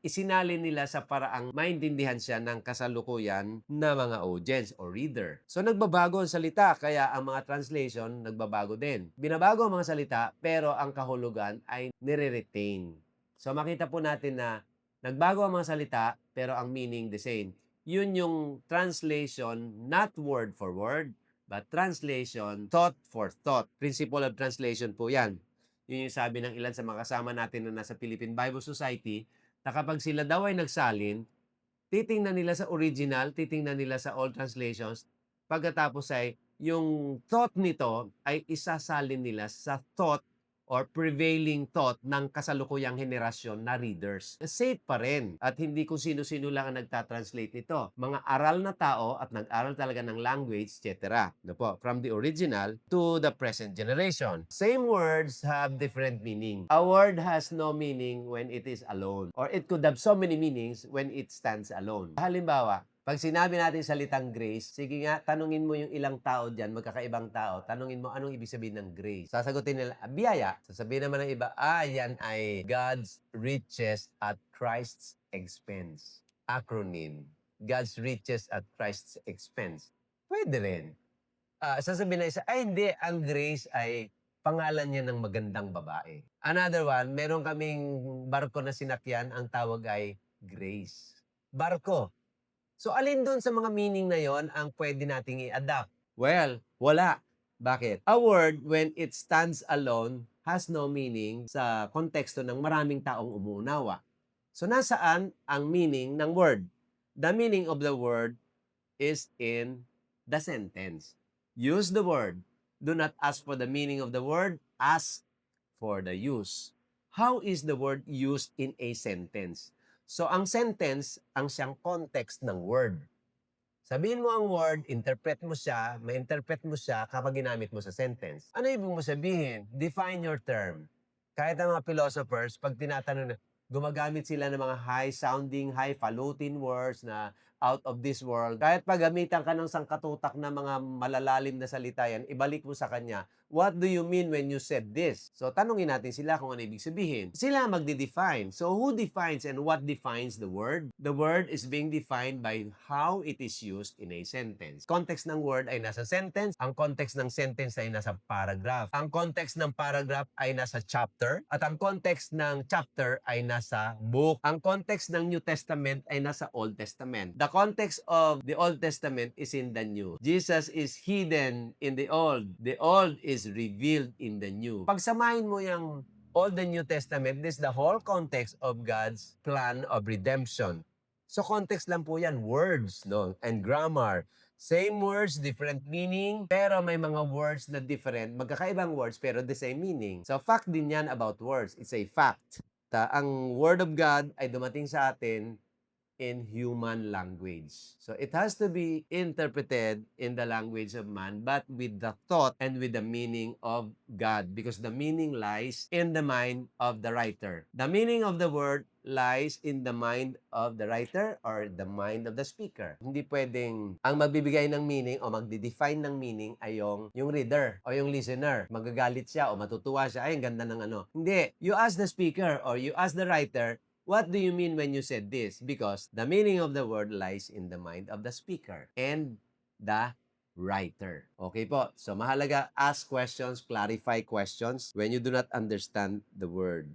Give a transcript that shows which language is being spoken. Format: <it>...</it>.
<tl>Isinali nila sa paraang maintindihan siya ng kasalukuyan na mga audience or reader. So nagbabago ang salita, kaya ang mga translation nagbabago din. Binabago ang mga salita, pero ang kahulugan ay nire-retain. So makita po natin na nagbago ang mga salita, pero ang meaning the same. Yun yung</tl> <en>translation, not word for word, but translation, thought for thought. Principle of translation po yan.</en> <tl>Yun yung sabi ng ilan sa mga kasama natin na nasa Philippine Bible Society, na kapag sila daw ay nagsalin, titingnan nila sa original, titingnan nila sa old translations, pagkatapos ay yung thought nito ay isasalin nila sa thought or prevailing thought ng kasalukuyang henerasyon na readers. Safe pa rin at hindi kung sino-sino lang ang nagtatranslate nito. Mga aral na tao at nag-aral talaga ng language, etc.</tl> <en>From the original to the present generation. Same words have different meaning. A word has no meaning when it is alone, or it could have so many meanings when it stands alone.</en> <tl>Halimbawa, pag sinabi natin salitang grace, sige nga, tanungin mo yung ilang tao dyan, magkakaibang tao, tanungin mo anong ibig sabihin ng grace. Sasagutin nila, biyaya. Sasabihin naman ng iba, yan ay</tl> <en>God's riches at Christ's expense. Acronym, God's riches at Christ's expense.</en> <tl>Pwede rin. Sasabihin na isa, hindi, ang grace ay pangalan niya ng magandang babae.</tl> <en>Another one,</en> <tl>meron kaming barko na sinakyan, ang tawag ay Grace. Barko. So, alin doon sa mga meaning na yon ang pwede nating i-adapt?</tl> <en>Well,</en> <tl>wala. Bakit?</tl> <en>A word, when it stands alone, has no meaning</en> <tl>sa konteksto ng maraming taong umuunawa. So, nasaan ang meaning ng word?</tl> <en>The meaning of the word is in the sentence. Use the word. Do not ask for the meaning of the word. Ask for the use. How is the word used in a sentence?</en> <tl>So, ang sentence, ang siyang context ng word. Sabihin mo ang word, interpret mo siya, ma-interpret mo siya kapag ginamit mo sa sentence. Ano ibig mo sabihin?</tl> <en>Define your term.</en> <tl>Kahit ang mga philosophers, pag tinatanong na, gumagamit sila ng mga high-sounding, highfalutin words na</tl> <en>out of this world.</en> <tl>Kahit pag gamitan ka ng sangkatutak na mga malalalim na salita yan, ibalik mo sa kanya,</tl> <en>what do you mean when you said this?</en> <tl>So, tanungin natin sila kung ano ibig sabihin. Sila magde-define.</tl> <en>So, who defines and what defines the word? The word is being defined by how it is used in a sentence.</en> <tl>Context ng word ay nasa sentence. Ang context ng sentence ay nasa paragraph. Ang context ng paragraph ay nasa chapter. At ang context ng chapter ay nasa book. Ang context ng New Testament ay nasa Old Testament.</tl> <en>The context of the Old Testament is in the New. Jesus is hidden in the Old. The Old is revealed in the New.</en> <tl>Pagsamahin mo yung</tl> <en>Old and New Testament, this is the whole context of God's plan of redemption. So context lang po yan, words, no? And grammar. Same words, different meaning,</en> <tl>pero may mga words na different, magkakaibang words pero</tl> <en>the same meaning. So fact din yan about words. It's a fact. Ang Word of God</en> <tl>ay dumating sa atin</tl> <en>in human language. So it has to be interpreted in the language of man, but with the thought and with the meaning of God, because the meaning lies in the mind of the writer. The meaning of the word lies in the mind of the writer or the mind of the speaker.</en> <tl>Hindi pwedeng ang magbibigay ng meaning o magde-define ng meaning ay yung reader o yung listener. Magagalit siya o matutuwa siya, ay, ang ganda ng ano. Hindi.</tl> <en>You ask the speaker or you ask the writer, what do you mean when you said this? Because the meaning of the word lies in the mind of the speaker and the writer. Okay po.</en> <tl>So mahalaga,</tl> <en>ask questions, clarify questions when you do not understand the word.</en>